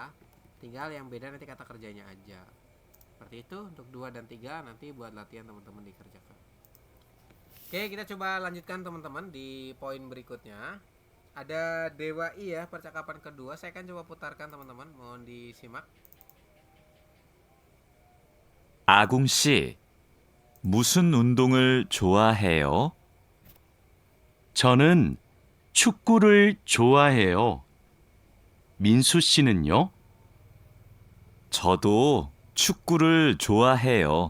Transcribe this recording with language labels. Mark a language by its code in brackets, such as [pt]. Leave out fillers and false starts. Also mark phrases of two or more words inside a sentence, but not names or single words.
[id] Tinggal yang beda nanti kata kerjanya aja. Seperti itu untuk 2 dan 3 nanti buat latihan teman-teman dikerjakan. Oke, kita coba lanjutkan teman-teman di poin berikutnya. Ada Dewa I ya, percakapan kedua. Saya akan coba putarkan teman-teman, mohon disimak. [ko] 아궁 씨, 무슨 운동을 좋아해요? 저는 축구를 좋아해요. 민수 씨는요? 저도 축구를 좋아해요.